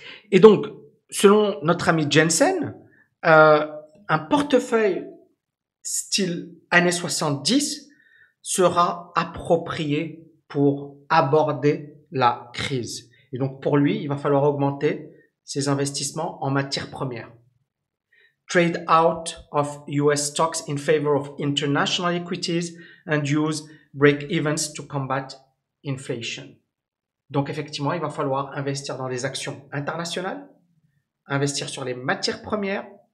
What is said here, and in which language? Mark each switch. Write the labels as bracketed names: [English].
[French] Et donc, selon notre ami Jensen, un portefeuille style années 70 sera approprié pour aborder la crise. Et donc, pour lui, il va falloir augmenter ses investissements en matières premières. [English] Trade out of US stocks in favor of international equities and use break-evens to combat inflation. [French] Donc, effectivement, il va falloir investir dans les actions internationales, investir sur les matières premières.